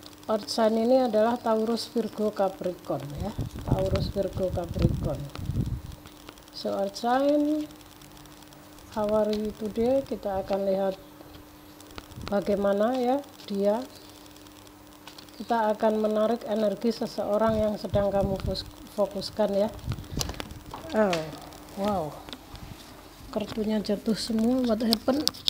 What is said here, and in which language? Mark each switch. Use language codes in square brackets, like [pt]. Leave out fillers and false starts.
[id] Earth sign ini adalah Taurus, Virgo, Capricorn ya. Taurus, Virgo, Capricorn. [en] So Earth sign, how are you today? [id] Kita akan lihat bagaimana ya dia. Kita akan menarik energi seseorang yang sedang kamu fokuskan ya. Oh, wow, kartunya jatuh semua. [en] What happened?